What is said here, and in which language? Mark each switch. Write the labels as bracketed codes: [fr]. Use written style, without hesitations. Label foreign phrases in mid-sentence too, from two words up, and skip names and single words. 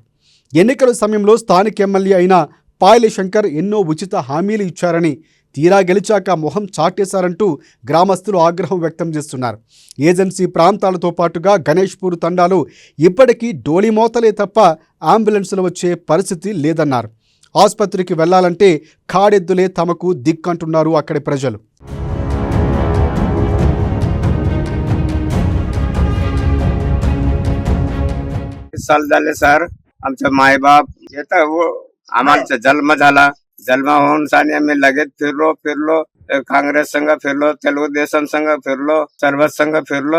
[te] ఎన్నికల సమయంలో స్థానిక ఎమ్మెల్యే అయిన పాయలి శంకర్ ఎన్నో ఉచిత హామీలు ఇచ్చారని, తీరా గెలిచాక మొహం చాటేశారంటూ గ్రామస్తులు ఆగ్రహం వ్యక్తం చేస్తున్నారు. ఏజెన్సీ ప్రాంతాలతో పాటుగా గణేష్పూర్ తండాలో ఇప్పటికీ డోలిమోతలే తప్ప అంబులెన్సులు వచ్చే పరిస్థితి లేదన్నారు. ఆసుపత్రికి వెళ్లాలంటే కాడెద్దులే తమకు దిక్కంటున్నారు అక్కడి ప్రజలు. [mr] साल झाले सर. आमचे मायबाप येतं वो आम्हाला जन्म झाला. जन्म होऊन सानी आम्ही लगेच फिरलो काँग्रेस संघ फिरलो, तेलुगु देशम संघ फिरलो, सर्व संघ फिरलो.